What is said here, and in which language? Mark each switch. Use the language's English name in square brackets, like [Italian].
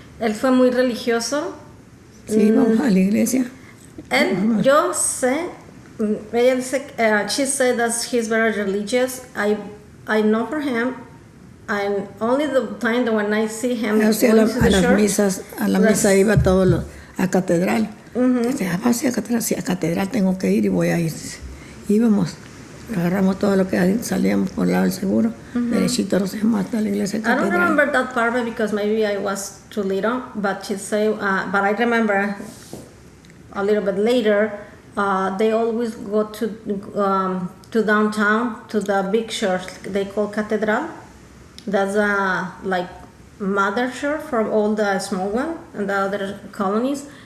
[Spanish] Él fue muy religioso. Sí, vamos a la iglesia. [English] And [Spanish] yo sé, ella dice, [English] she said that he's very religious. I know for him. And only the time that when I see him [Spanish] O sea, a la misa iba todos a catedral. Decía, a catedral tengo que ir y voy a ir. Íbamos, agarramos todo lo que salíamos por el lado del seguro, derechito nos íbamos hasta la iglesia catedral. [English] I don't remember that part because maybe I was too little, but she said, but I remember a little bit later, they always go to downtown, to the big church they call Cathedral. That's like mother church for all the small one and the other colonies.